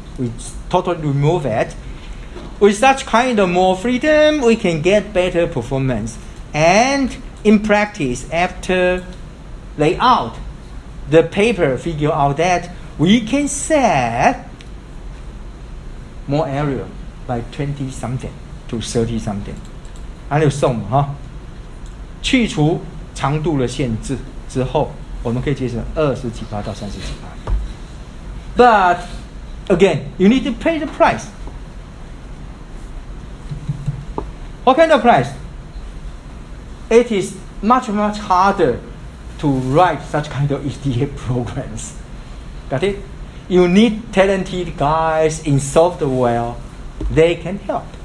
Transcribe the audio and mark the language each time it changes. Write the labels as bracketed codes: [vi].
[en] We totally remove it. With such kind of more freedom, we can get better performance. And in practice, after layout, the paper figure out that we can set more area by 20 something to 30 something. [zh] 还有送哈，去除长度的限制之后，我们可以节省20几%到30几%。 [en] But again, you need to pay the price. What kind of price? It is much harder to write such kind of EDA programs. Got it? You need talented guys in software. They can help.